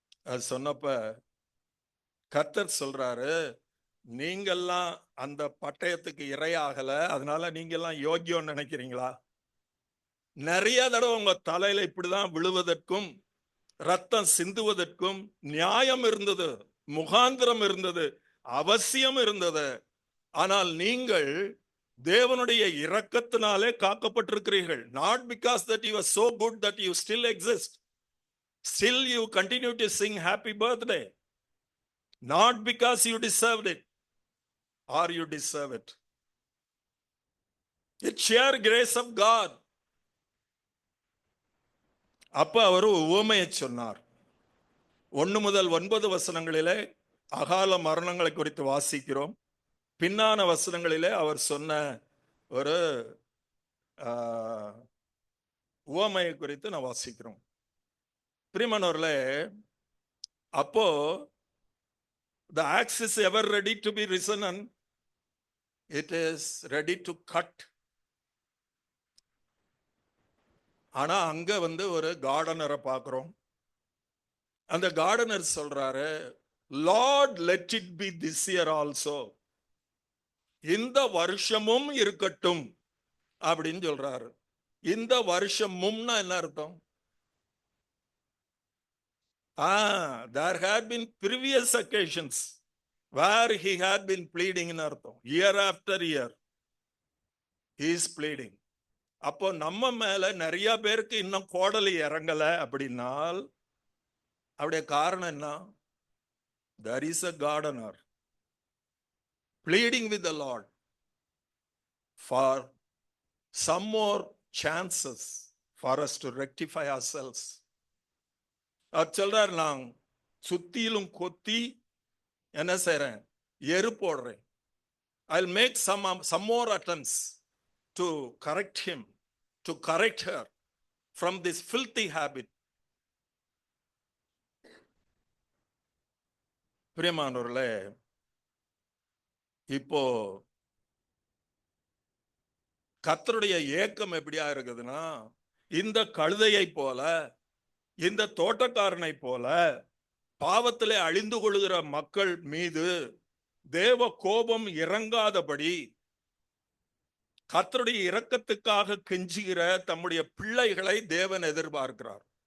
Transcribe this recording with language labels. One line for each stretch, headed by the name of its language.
Tamil: அது சொன்னப்ப கர்த்தர் சொல்றாரு, நீங்கெல்லாம் அந்த பட்டயத்துக்கு இரையாகல, அதனால நீங்கெல்லாம் யோக்கியம் நினைக்கிறீங்களா? நிறைய தடவை உங்க தலையில இப்படிதான் விழுவதற்கும் ரத்தம் சிந்துவதற்கும் நியாயம் இருந்தது, முகாந்திரம் இருந்தது, அவசியம் இருந்தது. ஆனால் நீங்கள் தேவனுடைய இரக்கத்தினாலே காக்கப்பட்டிருக்கிறீர்கள்.
English: not because that you are so good that you still exist. Still you continue to sing happy birthday, not because you deserved it or you deserve it. It's sheer grace of God.
Tamil: அப்ப அவர் உவமையை சொன்னார். 1 முதல் 9 வசனங்களிலே அகால மரணங்களை குறித்து வாசிக்கிறோம். பின்னான வசனங்களிலே அவர் சொன்ன ஒரு உவமையை குறித்து நான் வாசிக்கிறோம். பிரியமானவர்களே, அப்போ
English: the axe is ever ready to be risen and it is ready to cut.
Tamil: ஆனா அங்க ஒரு கார்டனரை பார்க்கிறோம். அந்த கார்டனர் சொல்றாரு,
English: lord let it be this year also,
Tamil: இந்த வருஷமும் இருக்கட்டும் அப்படின்னு சொல்றாரு. இந்த வருஷமும்னா என்ன அர்த்தம்?
English: There had been previous occasions where he had been pleading in அர்த்தம். Year after year he is pleading.
Tamil: அப்போ நம்ம மேல நிறைய பேருக்கு இன்னும் கோடலி இறங்கல அப்படின்னால் அவருடைய காரணம் என்ன?
English: There is a gardener pleading with the Lord for some more chances for us to rectify ourselves.
Tamil: சொல்றார், நான் சுத்திலும் கொத்தி என்ன செய்றேன்? எரு போடுறேன்.
English: I'll make some more attempts to correct him, to correct her from this filthy habit.
Tamil: பிரியமானவர்களே, இப்போ கர்த்தருடைய ஏக்கம் எப்படியா இருக்குதுன்னா, இந்த கழுதையை போல, இந்த தோட்டக்காரனை போல பாவத்திலே அழிந்து கொள்கிற மக்கள் மீது தேவ கோபம் இறங்காதபடி கர்த்தருடைய இரக்கத்துக்காக கெஞ்சுகிற தம்முடைய பிள்ளைகளை தேவன் எதிர்பார்க்கிறார்.